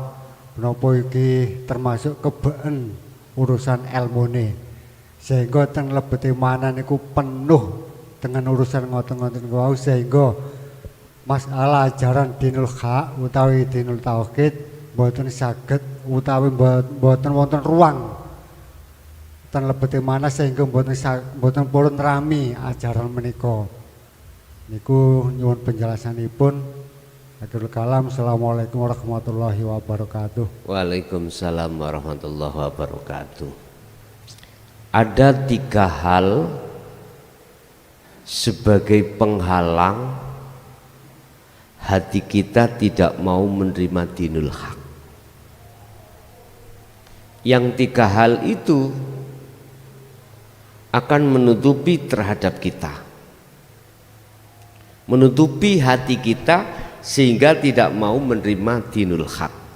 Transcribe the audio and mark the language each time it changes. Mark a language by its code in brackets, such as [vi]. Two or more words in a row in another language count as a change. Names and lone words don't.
[jv] menapa iki termasuk kebeken urusan ilmune sehingga teng lebete manah niku [id] penuh dengan [jv] urusan ngoten-ngoten wau sehingga masalah ajaran [ar] دين الحق [jv] utawi [ar] دين التوحيد [jv] mboten saged utawi mboten wonten ruang ten lebete manah sehingga mboten purun rami ajaran menika. Niku nyuwun penjelasanipun. [ar] آخر الكلام. السلام عليكم ورحمة الله وبركاته. وعليكم السلام ورحمة الله وبركاته. [id] Ada 3 hal sebagai penghalang hati kita tidak mau menerima [ar] دين الحق. [id] Yang 3 hal itu akan menutupi terhadap kita, menutupi hati kita sehingga tidak mau menerima [ar] دين الحق.